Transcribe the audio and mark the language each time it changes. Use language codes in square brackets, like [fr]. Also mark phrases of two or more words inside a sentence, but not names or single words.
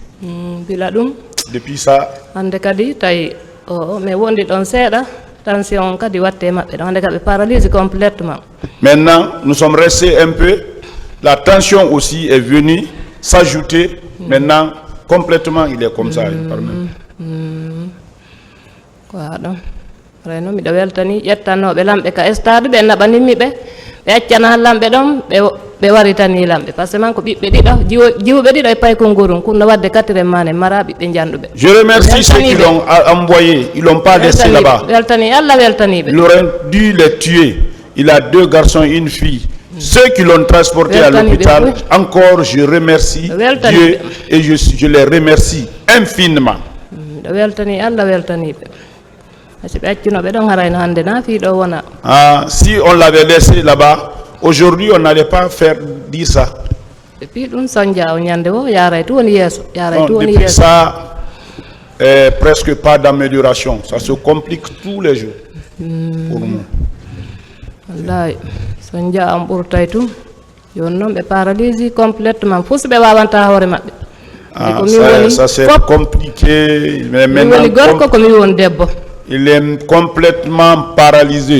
[fr] Depuis ça. Maintenant, nous sommes restés un peu. La tension aussi est venue s'ajouter. Maintenant, Complètement, il est comme ça. Il parle même. [ff] Kwaɗon reno miɗo weltani ƴettanoɓe lamɓe ka stade ɓe naɓanimmi ɓe accana lamɓe ɗon ɓe waritani lamɓe [fr] par ce que [ff] man ko ɓiɓɓe ɗiɗo jiwɓe ɗiɗo e paykongorum kunno wadde 4e mane mara ɓiɓɓe janduɓe. [fr] Je remercie ceux qui l'ont envoyé, ils l'ont pas laissé là-bas. [ff] Weltani Allah weltaniɓe. [fr] Il aurait dû les tuer. Il a 2 garçons et une fille. Ceux qui l'ont transporté à l'hôpital, encore je remercie Dieu et je les remercie infiniment. [ff] Weltani Allah weltaniɓe. [fr] Si on l'avait laissé là-bas, aujourd'hui on n'allait pas faire dire ça. Depuis ça, presque pas d'amélioration. Ça se complique tous les jours pour nous. Ça c'est compliqué, mais maintenant il est complètement paralysé.